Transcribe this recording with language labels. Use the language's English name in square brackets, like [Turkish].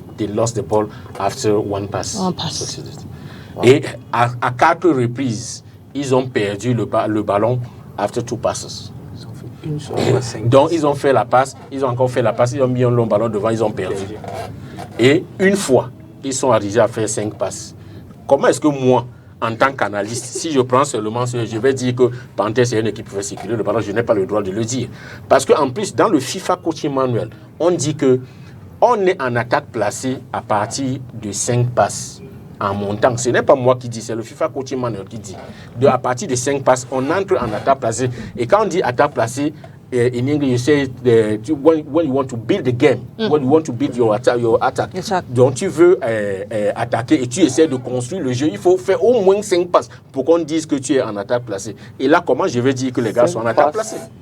[English] They lost the ball after one pass. Wow. [French] Et à 4 reprises, ils ont perdu le ballon [English] after 2 passes. [French] Donc ils ont fait la passe, ils ont encore fait la passe, ils ont mis un long ballon devant, ils ont perdu. Et une fois, ils sont arrivés à faire 5 passes. Comment est-ce que moi, en tant qu'analyste, si je prends seulement je vais dire que Panthère c'est une équipe qui peut circuler le ballon, je n'ai pas le droit de le dire. Parce qu'en plus, dans le FIFA Coaching Manual, on dit que on est en attaque placée à partir de 5 passes en montant. Ce n'est pas moi qui dis, c'est le FIFA Coaching Manual qui dit. À partir de 5 passes, on entre en attaque placée. Et quand on dit attaque placée, [English] in English, you say when you want to build the game, when you want to build your attack. [French] Donc tu veux attaquer et tu essaies de construire le jeu, il faut faire au moins 5 passes pour qu'on dise que tu es en attaque placée. Et là, comment je vais dire que les gars sont en attaque placée?